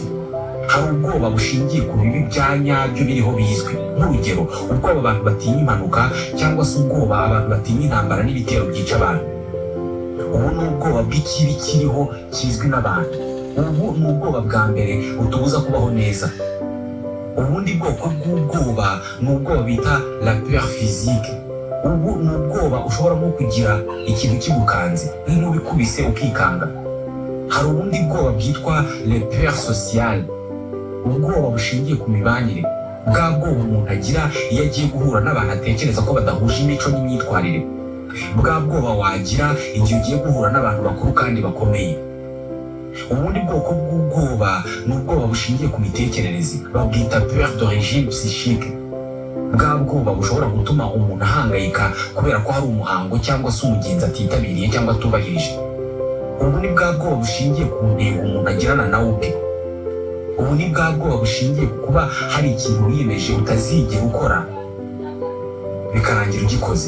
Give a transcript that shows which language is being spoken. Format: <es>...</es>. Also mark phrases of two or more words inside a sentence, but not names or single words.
<rw>Hari ubwoba bushingiye ku bibi bya nyabyo biriho bizwi, nk'urugero ubwoba abantu batinya impanuka cyangwa se ubwoba abantu batinya intambara n'ibitero byica abantu. Ubu ni ubwoba bw'ikibi kiriho kizwi n'abantu. Ubu ni ubwoba bwa mbere butubuza kubaho neza. Ubundi bwoko bw'ubwoba ni ubwoba bita</rw> <fr>la peur physique.</fr> <rw>Ubu ni ubwoba ushobora nko kugira ikintu kigukanze nk'inkuba ikubise ukikanga. Hari ubundi bwoba bwitwa</rw> <fr>le peur sociale,</fr> <rw>ubwoba bushingiye ku mibanire, bwa bwoba umuntu agira iyo agiye guhura n'abantu atekereza ko badahuje imico n'imyitwarire, bwa bwoba wagira igihe ugiye guhura n'abantu bakuru kandi bakomeye. Ubundi bwoko bw'ubwoba ni ubwoba bushingiye ku mitekerereze, babwita</rw> <fr>peur d'origine psychique.</fr> <rw>Bwa bwoba bushobora gutuma umuntu ahangayika kubera ko hari umuhango cyangwa se umugenzi atitabiriye cyangwa atubahirije. Ubu ni bwa bwoba bushingiye ku ntego umuntu agirana nawe ubwe. Ubu ni bwa bwoba bushingiye ku kuba hari ikintu wiyemeje utazigera ukora bikarangira ugikoze.</rw>